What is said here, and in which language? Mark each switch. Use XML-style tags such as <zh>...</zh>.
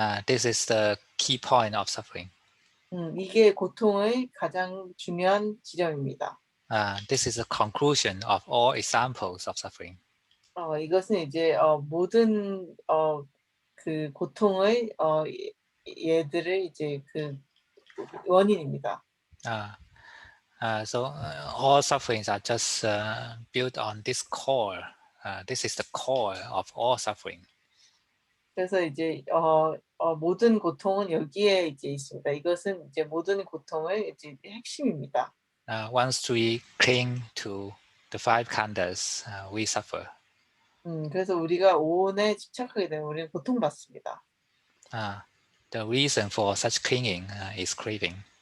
<en>This is the key point of suffering.</en> <ko>이게 고통의 가장 중요한 지점입니다.</ko> <en>This is the conclusion of all examples of suffering.</en> <ko>이것은 이제 모든 그 고통의 얘들을 이제 그 원인입니다.</ko> <en>So all sufferings are just built on this core. This is the core of all suffering.</en> <ko>그래서 이제 모든 고통은 여기에 이제 있습니다. 이것은 이제 모든 고통의 이제 핵심입니다.</ko> <en>Once we cling to the five khandhas, we suffer.</en> <ko>그래서 우리가 오온에 집착하게 되면 우리는 고통받습니다.</ko> <en>The reason for such clinging is craving.</en>